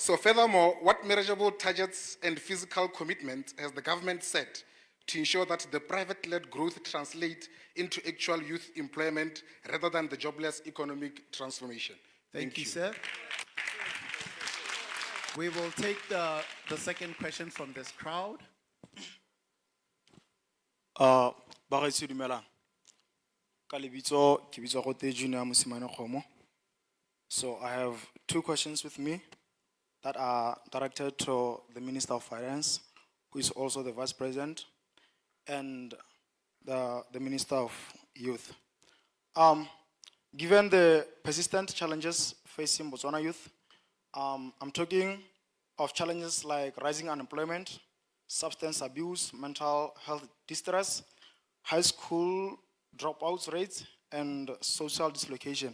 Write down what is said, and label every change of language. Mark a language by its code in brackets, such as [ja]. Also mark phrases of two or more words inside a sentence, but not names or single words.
[en] So furthermore, what measurable targets and physical commitments has the government set to ensure that the private-led growth translates into actual youth employment rather than the jobless economic transformation? Thank you, sir. We will take the second question from this crowd. [tn] Bagetso dumelang. Ka lebitso ke bitswa Gote Junior Mosimane Khomo. [en] So I have 2 questions with me that are directed to the Minister of Finance, who is also the Vice President, and the Minister of Youth. Given the persistent challenges facing Botswana youth, I'm talking of challenges like rising unemployment, substance abuse, mental health distress, high school dropouts rates, and social dislocation.